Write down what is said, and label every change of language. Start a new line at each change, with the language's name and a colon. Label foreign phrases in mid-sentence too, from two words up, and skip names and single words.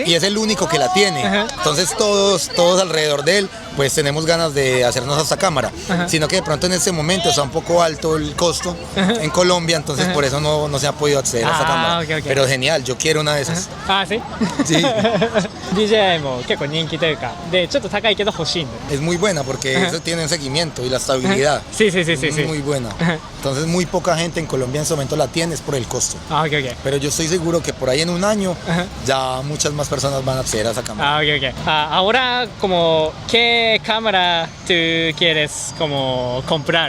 Spanish: Y es el único que la tiene. Entonces todos alrededor de él, pues tenemos ganas de hacernos esta cámara. Sino que de pronto en este momento está un poco alto el costo en Colombia, entonces por eso no se ha podido acceder a esta cámara. Okay. Pero genial, yo quiero una de esas. ¿Sí? Sí.
Japanese: DJI も結構人気というかでちょっと高いけど欲しいんだ
Spanish: Es muy buena porque eso tiene un seguimiento y la estabilidad. Sí. Muy buena. Entonces muy poca gente en Colombia en este momento la tiene es por el costo. Ok. Pero yo estoy seguro que por ahí en un año ya muchas más personas van a acceder a esa cámara. Ok. Ahora como ¿qué cámara tú quieres como comprar?